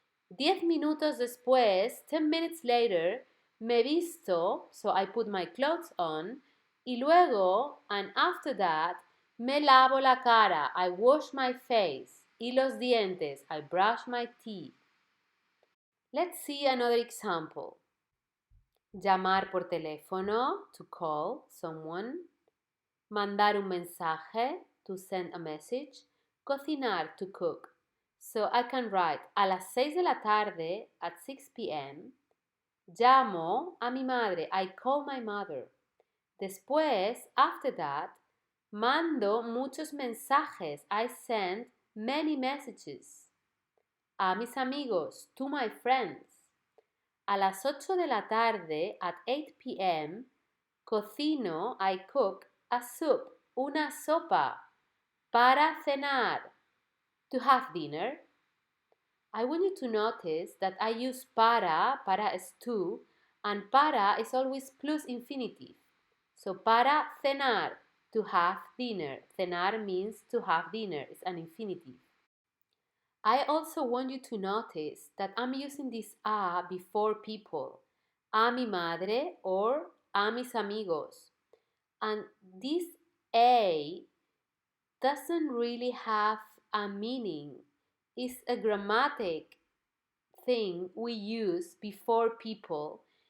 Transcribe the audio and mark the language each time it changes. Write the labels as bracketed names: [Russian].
[Spanish] 10 minutos después, [English] 10 minutes later, [Spanish] me visto, [English] so I put my clothes on. [Spanish] Y luego, [English] and after that, [Spanish] me lavo la cara, [English] I wash my face. [Spanish] Y los dientes, [English] I brush my teeth. Let's see another example. [Spanish] Llamar por teléfono, [English] to call someone. [Spanish] Mandar un mensaje, [English] to send a message. [Spanish] Cocinar, [English] to cook. So I can write [Spanish] a las 6 de la tarde [English] at 6 p.m. [Spanish] Llamo a mi madre, [English] I call my mother. [Spanish] Después, [English] after that, [Spanish] mando muchos mensajes, [English] I send many messages. [Spanish] A mis amigos, [English] to my friends. [Spanish] A las 8 de la tarde [English] at 8 p.m. Cocino, I cook a soup, [Spanish] una sopa. Para cenar, [English] to have dinner. I want you to notice that I use para is to, and para is always plus infinitive. So [Spanish] para cenar, [English] to have dinner. Cenar means to have dinner, it's an infinitive. I also want you to notice that I'm using this a before people. [Spanish] A mi madre or a mis amigos. [English] And this a doesn't really have a meaning. It's a grammatic thing we use before people